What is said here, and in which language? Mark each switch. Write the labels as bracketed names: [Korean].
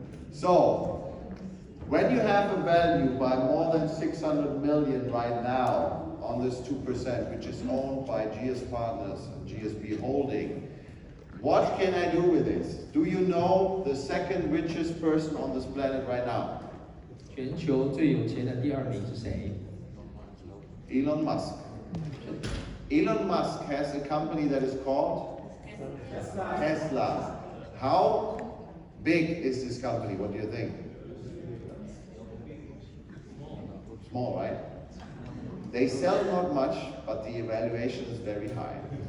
[English] So, when you have a value by more than 600 million right now on this 2%, which is owned by GS Partners and GSP Holding, what can I do with this? Do you know the second richest person on this planet right now? [Chinese] 全球最有钱的第2名是谁？ [English] Elon Musk. Elon Musk has a company that is called Tesla. How big is this company? What do you think? Small, right? They sell not much, but the evaluation is very high.